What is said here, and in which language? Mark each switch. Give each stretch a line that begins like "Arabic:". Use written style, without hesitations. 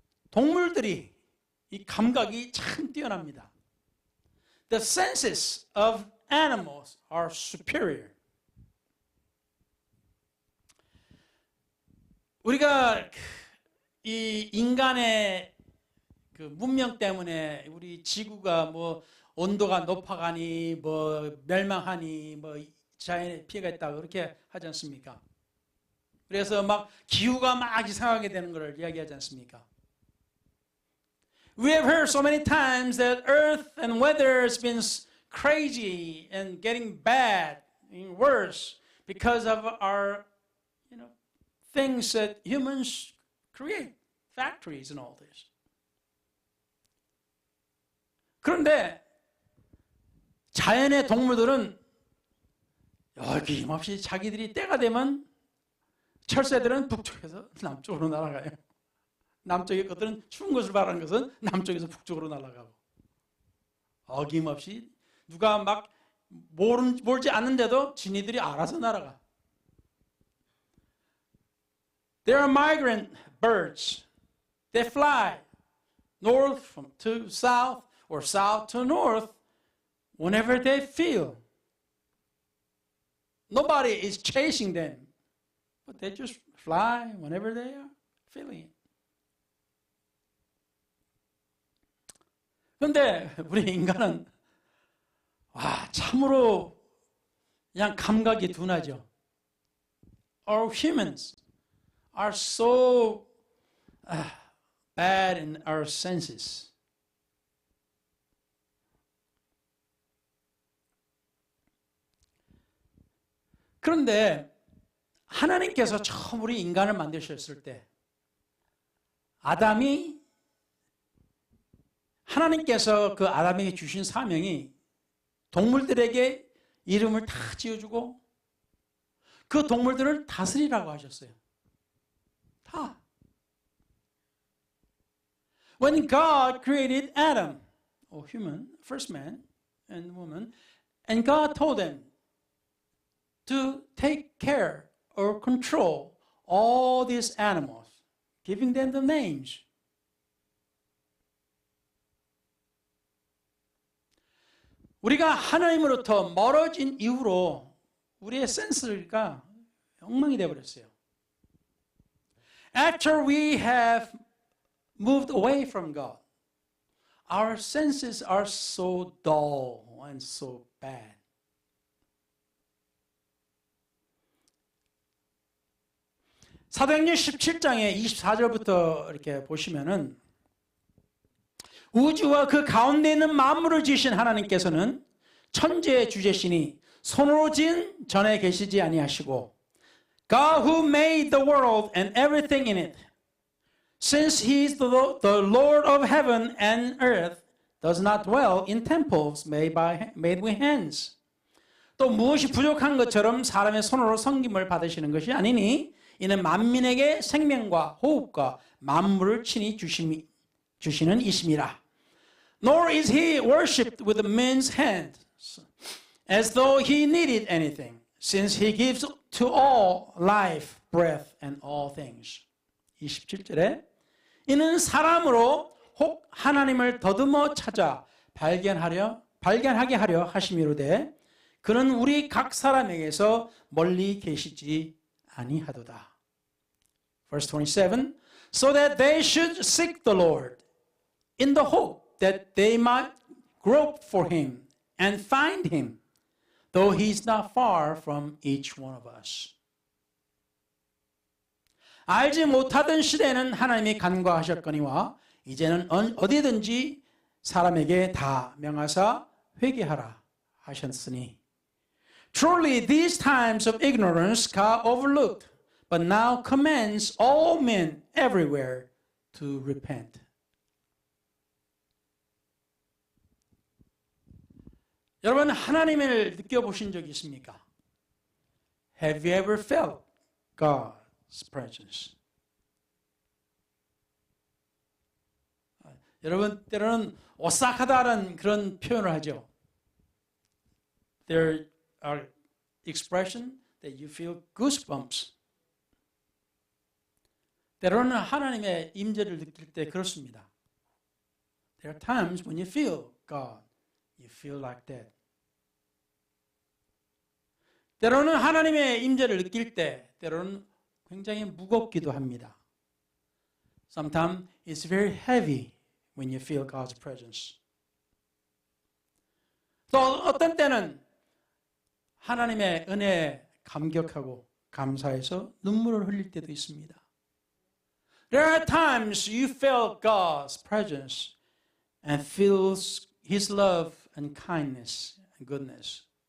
Korean: 동물들이 이 감각이 참 뛰어납니다.
English: The senses of animals are superior.
Korean: 우리가 이 인간의 그 문명 때문에 우리 지구가 뭐 온도가 높아가니 뭐 멸망하니 뭐 자연에 피해가 있다 그렇게 하지 않습니까? 그래서 막 기후가 막 이상하게 되는 것을 이야기하지 않습니까?
English: We have heard so many times that earth and weather has been crazy and getting bad and worse because of our things that humans create, factories and all this.
Korean: 그런데 자연의 동물들은 여김없이 자기들이 때가 되면 철새들은 북쪽에서 남쪽으로 날아가요. 남쪽의 것들은 추운 것을 바라는 것은 남쪽에서 북쪽으로 날아가고 어김없이 누가 막 몰지 않는데도 지니들이 알아서 날아가.
English: There are migrant birds. They fly north to south or south to north whenever they feel. Nobody is chasing them, but they just fly whenever they are feeling it.
Korean: 그런데 우리 인간은 와, 참으로 그냥 감각이 둔하죠.
English: Our humans are so bad in our senses.
Korean: 그런데 하나님께서 처음 우리 인간을 만드셨을 때 하나님께서 그 아담에게 주신 사명이 동물들에게 이름을 다 지어주고 그 동물들을 다스리라고 하셨어요. 다.
English: When God created Adam, or human, first man and woman, and God told them to take care or control all these animals, giving them the names.
Korean: 우리가 하나님으로부터 멀어진 이후로 우리의 센스가 엉망이 되어버렸어요.
English: After we have moved away from God, our senses are so dull and so bad.
Korean: 사도행전 17장의 24절부터 이렇게 보시면은 우주와 그 가운데 있는 만물을 지으신 하나님께서는 천지의 주제시니 손으로 지은 전에 계시지 아니하시고
English: God who made the world and everything in it, since he is the Lord of heaven and earth, does not dwell in temples made with hands.
Korean: 또 무엇이 부족한 것처럼 사람의 손으로 섬김을 받으시는 것이 아니니 이는 만민에게 생명과 호흡과 만물을 친히 주시는 이심이라.
English: Nor is he worshipped with men's hands, as though he needed anything, since he gives to all life, breath, and all things.
Korean: 27절에 이는 사람으로 혹 하나님을 더듬어 찾아 발견하게 하려 하심이로되 그는 우리 각 사람에게서 멀리 계시지 아니하도다.
English: Verse 27, so that they should seek the Lord in the hope that they might grope for him and find him, though he is not far from each one of us.
Korean: 알지 못하던 시대에는 하나님이 간과하셨거니와 이제는 어디든지 사람에게 다 명하사 회개하라 하셨으니
English: Truly these times of ignorance God overlooked, but now commands all men everywhere to repent.
Korean: 여러분 하나님을 느껴보신 적이 있습니까?
English: Have you ever felt God's presence?
Korean: 여러분 때로는 오싹하다는 그런 표현을 하죠.
English: There are expressions that you feel goosebumps.
Korean: 때로는 하나님의 임재를 느낄 때 그렇습니다.
English: There are times when you feel God, you feel like that.
Korean: 때로는 하나님의 임재를 느낄 때 때로는 굉장히 무겁기도 합니다.
English: Sometimes it's very heavy when you feel God's presence.
Korean: 또 어떤 때는 하나님의 은혜에 감격하고 감사해서 눈물을 흘릴 때도 있습니다.
English: There are times you feel God's presence and feels His love and kindness and goodness.